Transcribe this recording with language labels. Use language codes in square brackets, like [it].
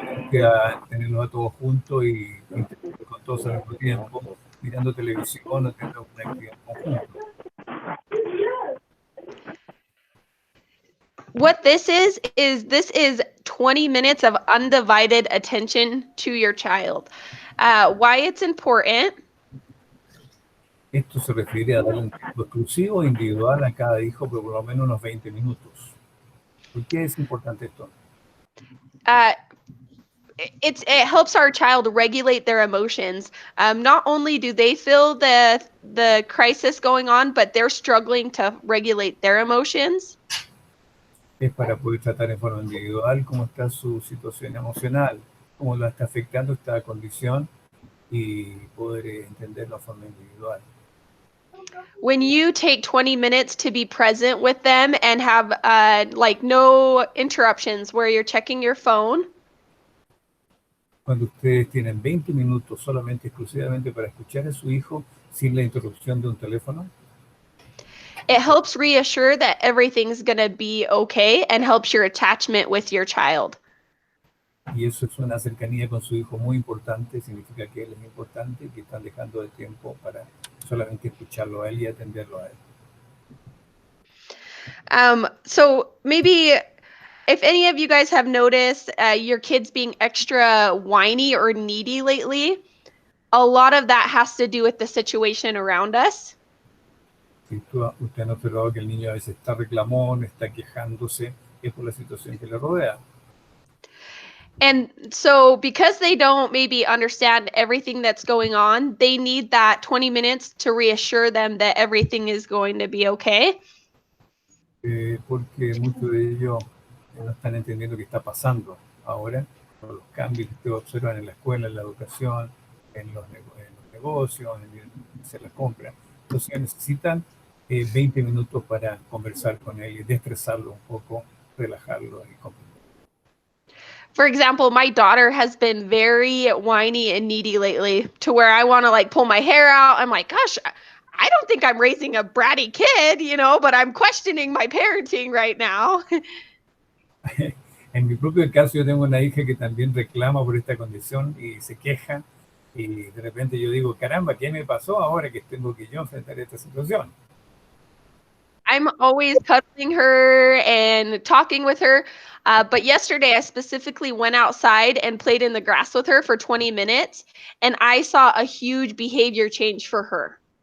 [es] Que a tenerlos a todos juntos y interactuar con todos al mismo tiempo, mirando televisión o teniendo una actividad conjunta. [en] What this is 20 minutes of undivided attention to your child. Why it's important? [es] Esto se refiere a darle un tiempo exclusivo individual a cada hijo por lo menos unos 20 minutos. ¿Por qué es importante esto? [en] It helps our child regulate their emotions. Not only do they feel the crisis going on, but they're struggling to regulate their emotions. [es] Es para poder tratar en forma individual cómo está su situación emocional, cómo la está afectando esta condición y poder entenderlo de forma individual. [en] When you take 20 minutes to be present with them and have like no interruptions where you're checking your phone. [es] Cuando ustedes tienen 20 minutos solamente exclusivamente para escuchar a su hijo sin la interrupción de un teléfono, [en] it helps reassure that everything's going to be okay and helps your attachment with your child. [es] Y eso es una cercanía con su hijo muy importante, significa que él es importante y que están dejando de tiempo para solamente escucharlo a él y atenderlo a él. [en] So maybe if any of you guys have noticed your kids being extra whiny or needy lately, a lot of that has to do with the situation around us. [es] Si usted ha observado que el niño a veces está reclamón, está quejándose, es por la situación que le rodea. [en] And so because they don't maybe understand everything that's going on, they need that 20 minutes to reassure them that everything is going to be okay. [es] Porque muchos de ellos no están entendiendo qué está pasando ahora, por los cambios que ustedes observan en la escuela, en la educación, en los negocios, en hacer las compras. Entonces necesitan 20 minutos para conversar con él y destresarlo un poco, relajarlo y comprender. [en] For example, my daughter has been very whiny and needy lately to where I want to like pull my hair out. I'm like, gosh, I don't think I'm raising a bratty kid, you know, but I'm questioning my parenting right now. [es] En mi propio caso, yo tengo una hija que también reclama por esta condición y se queja. Y de repente yo digo, caramba, ¿qué me pasó ahora que tengo que yo enfrentar esta situación? [en] I'm always cuddling her and talking with her. But yesterday, I specifically went outside and played in the grass with her for 20 minutes. And I saw a huge behavior change for her.